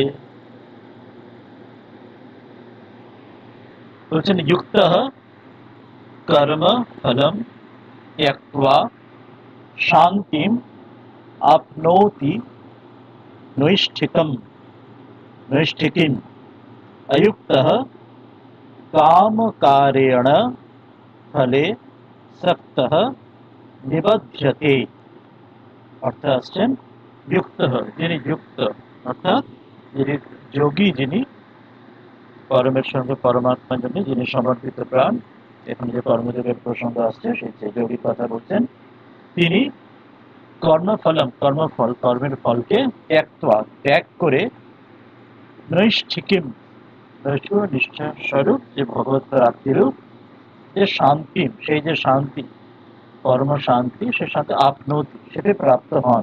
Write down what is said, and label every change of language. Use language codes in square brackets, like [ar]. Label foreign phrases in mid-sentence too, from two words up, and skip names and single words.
[sa] বলছেন युक्त कर्म फलं त्यक्त्वा शान्तिम् आप्नोति नैष्ठिकम् नैष्ठिकीम् अयुक्तः कामकारेण फले सक्तः निबध्यते। [bn] অর্থাৎ আসছেন যুক্ত, যিনি যুক্ত অর্থাৎ যিনি যোগী, যিনি কর্মের সঙ্গে পরমাত্মার জন্য যিনি সমর্পিত প্রাণ। এখন যে কর্মযোগের প্রসঙ্গ আসছে সেই যোগী কথা বলছেন। তিনি কর্মের ফলকে ত্যাগ করে নৈষ্ঠিকিম নিষ্ঠা স্বরূপ যে ভগবত প্রাপ্তিরূপ যে শান্তি, সেই যে শান্তি কর্ম শান্তি, সে শান্তি আপনতি সেটা প্রাপ্ত হন।